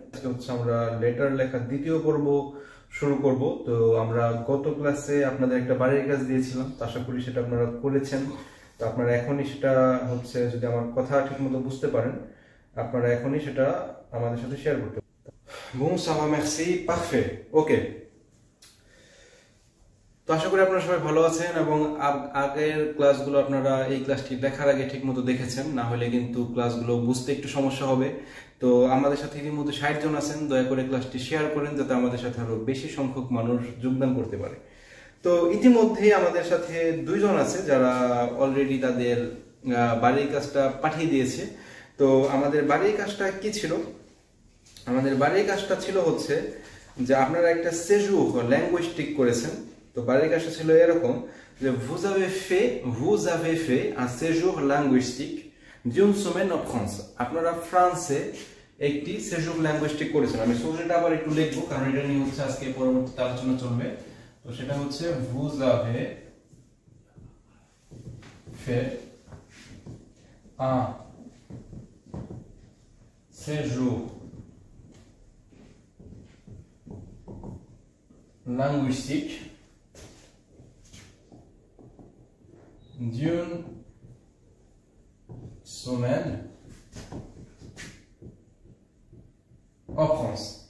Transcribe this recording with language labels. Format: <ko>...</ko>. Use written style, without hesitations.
<bn>আজকে হচ্ছে আমরা লেটার লেখার দ্বিতীয় পর্ব শুরু করব। তো আমরা গত ক্লাসে আপনাদের একটা বাড়ির কাজ দিয়েছিলাম, তো আশা করি সেটা আপনারা করেছেন। তো আপনারা এখনই সেটা হচ্ছে, যদি আমার কথা ঠিকমতো বুঝতে পারেন, আপনারা এখনই সেটা আমাদের সাথে শেয়ার করতে পারেন।</bn> <fr>Bon, ça va, merci, parfait, ওকে।</fr> <bn>তো আশা করি আপনারা সবাই ভালো আছেন এবং আগের ক্লাসগুলো আপনারা এই ক্লাসটি দেখার আগে ঠিকমতো দেখেছেন, না হলে কিন্তু ক্লাসগুলো বুঝতে একটু সমস্যা হবে। তো আমাদের সাথে ইতিমধ্যে 60 জন আছেন, দয়া করে ক্লাসটি শেয়ার করেন যাতে আমাদের সাথে আরো বেশি সংখ্যক মানুষ যোগদান করতে পারে। তো ইতিমধ্যেই আমাদের সাথে 2 জন আছে যারা অলরেডি তাদের বাড়ির কাজটা পাঠিয়ে দিয়েছে। তো আমাদের বাড়ির কাজটা কি ছিল? আমাদের বাড়ির কাজটা ছিল হচ্ছে যে আপনারা একটা séjour linguistique করেছেন। তো বাড়ির কাজটা ছিল এরকম যে</bn> <fr>vous avez fait un séjour linguistique d'une semaine en France।</fr> <bn>আপনারা ফ্রান্সে একটি séjour linguistique করেছেন। আমি সোজাটা আবার একটু লিখবো কারণ এটা নিয়ে হচ্ছে আজকে পরবর্তীতে আলোচনা চলবে। তো সেটা হচ্ছে</bn> <fr>vous avez fait un séjour linguistique d'une semaine en France.</fr>